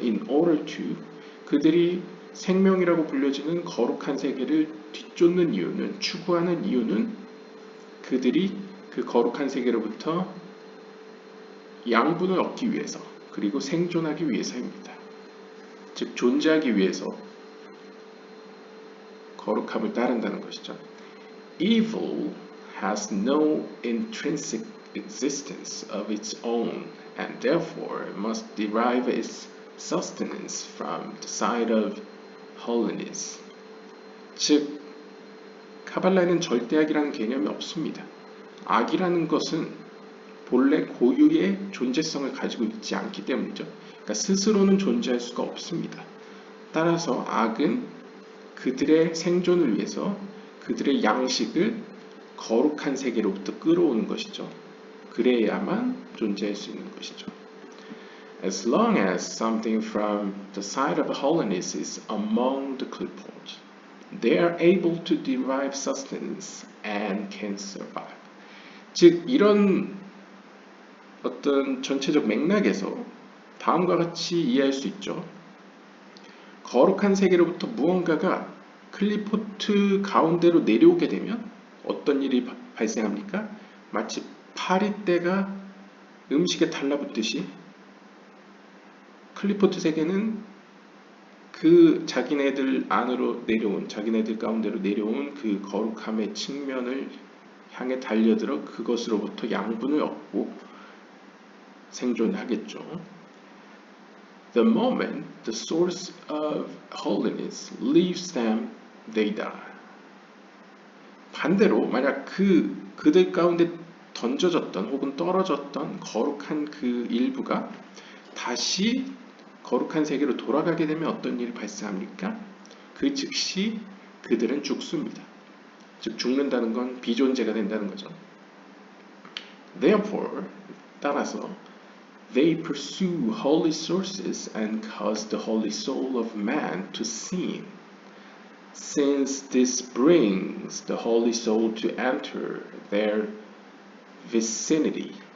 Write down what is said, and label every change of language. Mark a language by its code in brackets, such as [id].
[en] In order to, [ko] 그들이 생명이라고 불려지는 거룩한 세계를 뒤쫓는 이유는, 추구하는 이유는 그들이 그 거룩한 세계로부터 양분을 얻기 위해서, 그리고 생존하기 위해서입니다. 즉 존재하기 위해서 거룩함을 따른다는 것이죠. [en] Evil has no intrinsic existence of its own and therefore must derive its sustenance from the side of holiness. [ko] 즉, 카발라에는 절대악이라는 개념이 없습니다. 악이라는 것은 본래 고유의 존재성을 가지고 있지 않기 때문이죠. 그러니까 스스로는 존재할 수가 없습니다. 따라서 악은 그들의 생존을 위해서 그들의 양식을 거룩한 세계로부터 끌어오는 것이죠. 그래야만 존재할 수 있는 것이죠. [en] As long as something from the side of holiness is among the clipboards, they are able to derive sustenance and can survive. [ko] 즉 이런 어떤 전체적 맥락에서 다음과 같이 이해할 수 있죠. 거룩한 세계로부터 무언가가 클리포트 가운데로 내려오게 되면 어떤 일이 발생합니까? 마치 파리떼가 음식에 달라붙듯이 클리포트 세계는 그 자기네들 안으로 내려온, 자기네들 가운데로 내려온 그 거룩함의 측면을 향해 달려들어 그것으로부터 양분을 얻고 생존하겠죠. [en] The moment the source of holiness leaves them, they die. [ko] 반대로 만약 그들 가운데 던져졌던 혹은 떨어졌던 거룩한 그 일부가 다시 거룩한 세계로 돌아가게 되면 어떤 일이 발생합니까? 그 즉시 그들은 죽습니다. 즉 죽는다는 건 비존재가 된다는 거죠. [en] Therefore, [ko] 따라서 [en] they pursue holy sources and cause the holy soul of man to sin, since this brings the holy soul to enter their vicinity.